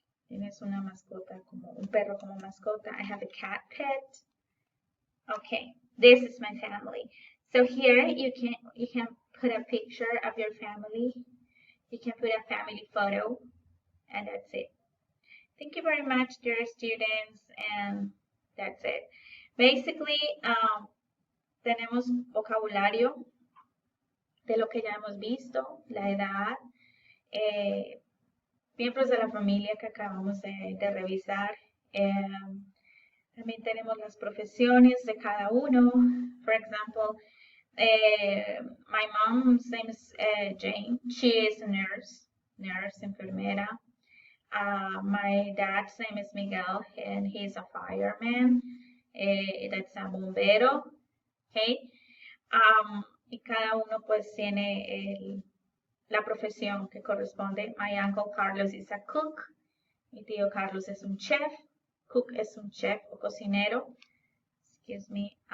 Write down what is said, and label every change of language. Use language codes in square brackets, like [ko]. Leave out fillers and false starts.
[es] Tienes una mascota, como un perro como mascota. [en] I have a cat pet. Okay, this is my family. So here you can put a picture of your family. You can put a family photo, and that's it. Thank you very much, dear students, and that's it. [es] Basically, tenemos vocabulario de lo que ya hemos visto, la edad, miembros de la familia que acabamos de revisar. También tenemos las profesiones de cada uno. [en] For example, my mom's name is Jane. She is a nurse, enfermera. My dad's name is Miguel, and he's a fireman. That's a bombero. Okay. [es] Y cada uno pues tiene la profesión que corresponde. [en] My uncle Carlos is a cook. [es] Mi tío Carlos es un chef. Cook es un chef o cocinero. [en] Excuse me.